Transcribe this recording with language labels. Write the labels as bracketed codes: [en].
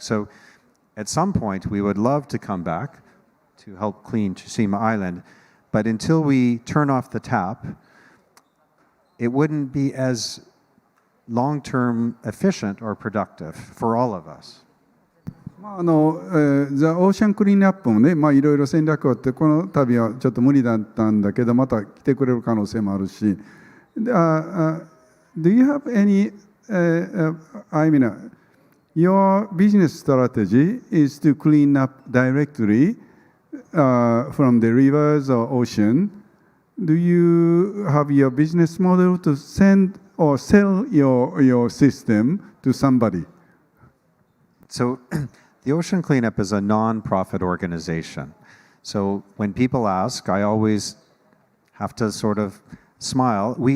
[en] So at some point, we would love to come back to help clean Tsushima Island, but until we turn off the tap, it wouldn't be as long-term efficient or productive for all of us. [ja] ザ・オーシャンクリーンアップもね、いろいろ戦略があって、この度はちょっと無理だったんだけど、また来てくれる可能性もあるし、 [en] Do you have any, I mean, your business strategy is to clean up directly from the rivers or ocean. Do you have your business model to send or sell your system to somebody? So the Ocean Cleanup is a non-profit organization. So when people ask, I always have to sort of smile.